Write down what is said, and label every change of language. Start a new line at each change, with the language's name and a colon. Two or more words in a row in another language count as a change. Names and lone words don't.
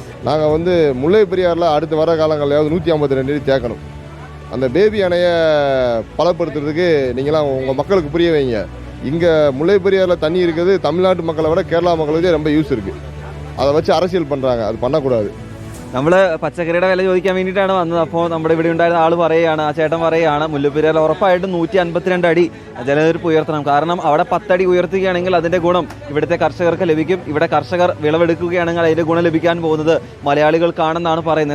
Tamil: நாங்கள் வந்து முல்லைப்பெரியாறில் அடுத்து வர காலங்களையாவது 152 அடி தேக்கணும். அந்த பேபி அணையை பலப்படுத்துறதுக்கு நீங்களாம் உங்கள் மக்களுக்கு புரிய வைங்க. இங்கே முல்லைப்பெரியாறில் தண்ணி இருக்குது. தமிழ்நாட்டு மக்களை விட கேரளா மக்களுக்கே ரொம்ப யூஸ் இருக்குது. அதை வச்சு அரசியல் பண்ணுறாங்க. அது பண்ணக்கூடாது.
Malayalam: നമ്മൾ പച്ചക്കറിയുടെ വില ചോദിക്കാൻ വേണ്ടിയിട്ടാണ് വന്നത്. അപ്പോൾ നമ്മുടെ ഇവിടെ ഉണ്ടായിരുന്ന ആൾ പറയുകയാണ്, ആ ചേട്ടൻ പറയുകയാണ്, മുല്ലപ്പെരിയാറിൽ ഉറപ്പായിട്ടും 152 അടി ജലനിരപ്പ് ഉയർത്തണം. കാരണം അവിടെ 10 അടി ഉയർത്തുകയാണെങ്കിൽ അതിൻ്റെ ഗുണം ഇവിടുത്തെ കർഷകർക്ക് ലഭിക്കും. ഇവിടെ കർഷകർ വിളവെടുക്കുകയാണെങ്കിൽ അതിൻ്റെ ഗുണം ലഭിക്കാൻ പോകുന്നത് മലയാളികൾക്കാണെന്നാണ് പറയുന്നത്.